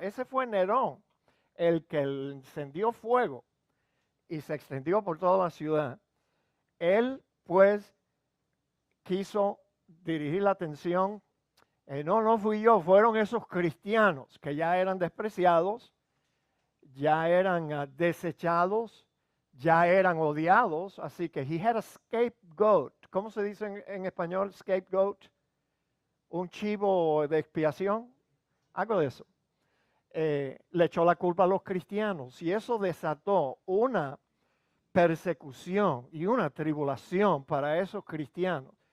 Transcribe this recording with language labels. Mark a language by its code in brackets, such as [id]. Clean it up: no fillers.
[es] Ese fue Nerón, el que encendió fuego y se extendió por toda la ciudad. Él pues quiso dirigir la atención. No fui yo, fueron esos cristianos que ya eran despreciados, ya eran desechados, ya eran odiados. Así que [en] he had a scapegoat. [es] ¿Cómo se dice en español scapegoat? Un chivo de expiación, algo de eso. Le echó la culpa a los cristianos y eso desató una persecución y una tribulación para esos cristianos.